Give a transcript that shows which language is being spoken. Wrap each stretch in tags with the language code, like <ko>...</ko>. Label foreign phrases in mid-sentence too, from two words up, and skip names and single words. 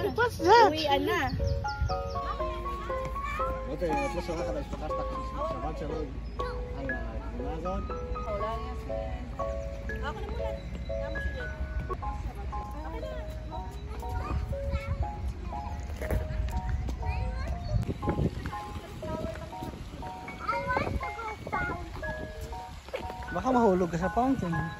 <en>What's that?</en> <tl>Uwian na.</tl> <id>Oke, terus orang kata Jakarta sama calon ayah gimana?</id> <tl>Wala nga siya. Ako na muna. Tama siya dyan. Ako na. Baka mahulog ka sa fountain.</tl>